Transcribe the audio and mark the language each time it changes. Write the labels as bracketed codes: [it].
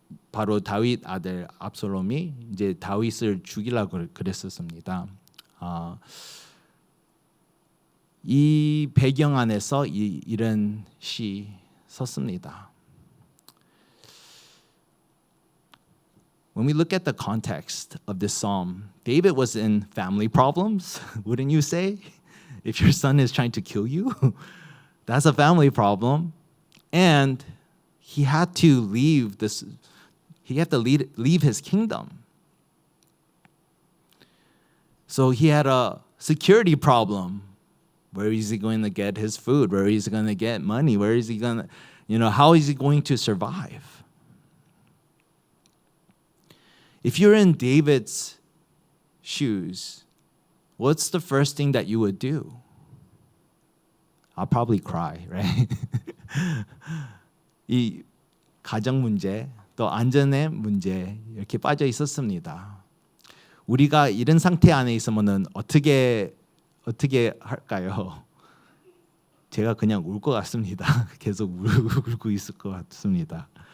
[ko] 바로 다윗 아들 압살롬이 이제 다윗을 죽이려고 그랬었습니다. 이 배경 안에서 이런 시 썼습니다. [en] When we look at the context of this psalm, David was in family problems, wouldn't you say? If your son is trying to kill you, that's a family problem. And he had to leave this, he had to leave his kingdom. So he had a security problem. Where is he going to get his food? Where is he going to get money? Where is he going to, how is he going to survive? If you're in David's shoes, what's the first thing that you would do? I'll probably cry, right? [ko] 이 가정 문제, 또 안전의 문제 이렇게 빠져 있었습니다. 우리가 이런 상태 안에 있으면은 어떻게 할까요? 제가 그냥 울 것 같습니다. 계속 울고 있을 것 같습니다.